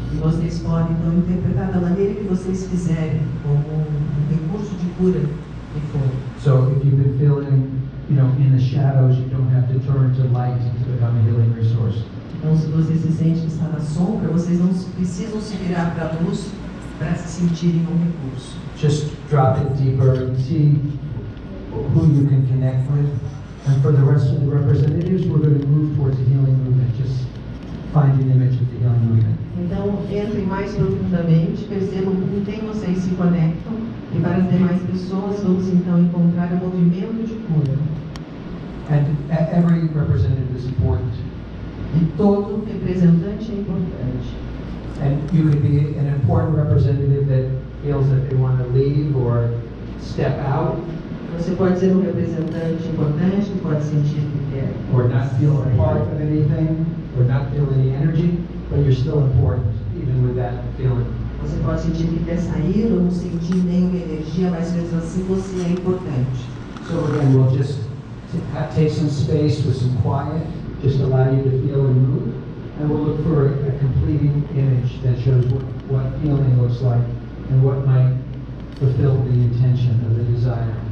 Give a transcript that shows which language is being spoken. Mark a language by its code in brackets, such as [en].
[pt] E vocês podem então interpretar da maneira que vocês quiserem, como um recurso de cura que for. [en] So if you've been feeling, in the shadows, you don't have to turn to light to become a healing resource. [pt] Então, se você se sente que está na sombra, vocês não precisam se virar para a luz para se sentirem um recurso. [en] Just drop it deeper and see who you can connect with. And for the rest of the representatives, we're going to move towards a healing movement. Just find an image of the healing movement. [pt] Então, entrem mais profundamente, percebam com quem vocês se conectam, e para as demais pessoas, vamos então encontrar um movimento de cura. [en] And every representative is important. [pt] E todo representante é importante. [en] And you could be an important representative that feels that they want to leave or step out. [pt] Você pode ser um representante importante que pode sentir que quer. [en] Or not feel a part of anything, or not feel any energy, but you're still important, even with that feeling. [pt] Você pode sentir que quer sair ou não sentir nenhuma energia, mas mesmo assim você é importante. [en] So again, we'll just take some space with some quiet, just allow you to feel and move, and we'll look for a completing image that shows what feeling looks like and what might fulfill the intention of the desire.